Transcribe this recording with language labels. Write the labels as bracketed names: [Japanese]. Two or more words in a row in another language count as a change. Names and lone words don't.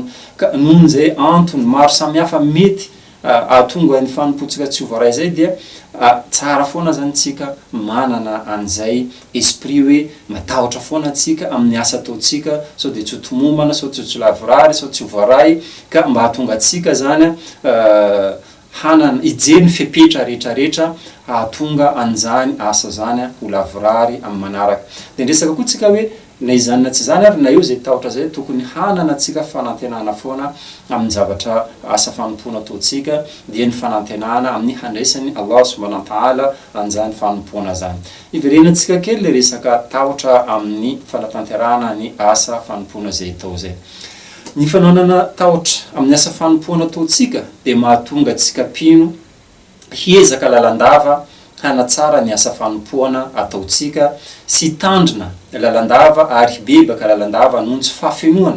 [Malagasy] Ka nohon'izay antony maro samihafa mety ahatonga ny fanompoantsika tsy ho voaray zay dia tsara foana zany tsika manana an'izay esprit hoe matahotra foana tsika amin'ny asa ataotsika sao dia tsy ho tomombana, sao tsy ho lavrary, sao tsy ho voaray, ka mba hahatonga atsika zany hanana hijery ny fepetra rehetrarehetra hahatonga an'izany asa zany ho lavrary amin'ny manaraka. Dia ndresaka koa tsika hoe na izany na tsy zany ary na eo zay tahotra zay tokony hanana atsika fanantenana foana amin'ny zavatra asa fanompoana ataotsika, dia ny fanantenana amin'ny handraisan'ny [Arabic] الله سبحانه وتعالى [Malagasy] an'izany fanompoana zany. Iverenantsika kely le resaka tahotra amin'ny fanatanterahana ny asa fanompoana zay tao zay. Ny fananana tahotra amin'ny asa fanompoana ataotsika dia mahatonga atsika mpino hiezaka lalandava hanatsara ny asa fanompoana ataotsika sy tandrina lalandava ary hibebaka lalandava noho tsy fahafenoana.